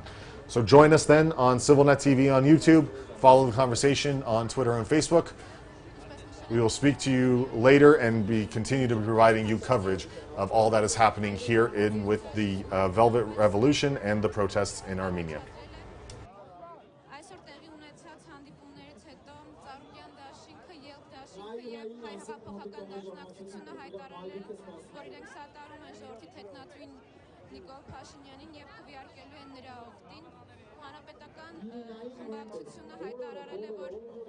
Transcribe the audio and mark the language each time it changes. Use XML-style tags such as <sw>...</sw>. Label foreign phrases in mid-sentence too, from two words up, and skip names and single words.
<en>So join us then on CivilNet TV on YouTube. Follow the conversation on Twitter and Facebook. We will speak to you later and continue to be providing you coverage of all that is happening here with the Velvet Revolution and the protests in Armenia.</en> <hy>Նիկոլ Փաշինյանին եւ քվեարկելու են նրա օգտին հանրապետական խմբագրությունը հայտարարել է, որ</hy>